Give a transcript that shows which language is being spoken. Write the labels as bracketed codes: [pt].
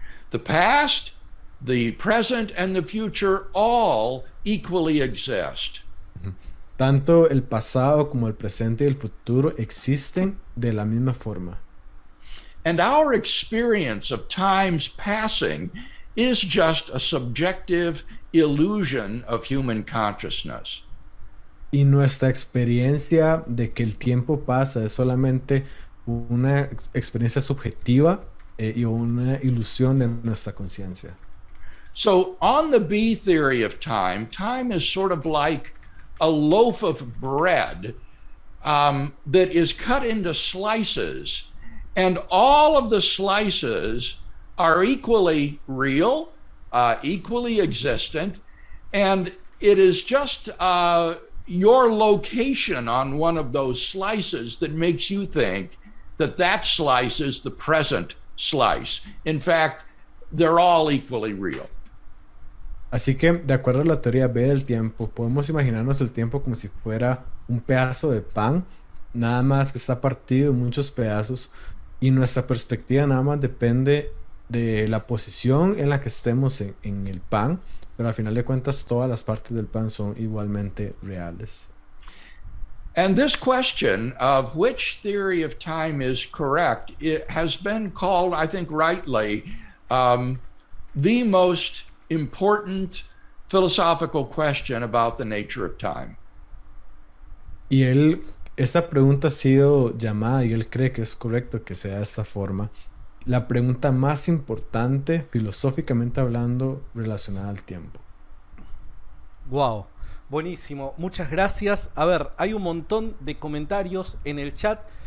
[en] The past, the present, and the future all equally exist. [es] Tanto el pasado como el presente y el futuro existen de la misma forma. [en] And our experience of time's passing is just a subjective illusion of human consciousness. [es] Y nuestra experiencia de que el tiempo pasa es solamente una experiencia subjetiva y una ilusión de nuestra conciencia. [en] So on the B theory of time, time is sort of like a loaf of bread that is cut into slices, and all of the slices are equally real, equally existent, and it is just your location on one of those slices that makes you think that that slice is the present slice. In fact, they're all equally real. [es] Así que, de acuerdo a la teoría B del tiempo, podemos imaginarnos el tiempo como si fuera un pedazo de pan, nada más que está partido en muchos pedazos, y nuestra perspectiva nada más depende de la posición en la que estemos en el pan, pero al final de cuentas todas las partes del pan son igualmente reales. [en] And this question of which theory of time is correct, it has been called, I think rightly, the most important philosophical question about the nature of time. [es] Y esta pregunta ha sido llamada, y él cree que es correcto que sea de esta forma, la pregunta más importante, filosóficamente hablando, relacionada al tiempo. Wow, buenísimo, muchas gracias. A ver, hay un montón de comentarios en el chat.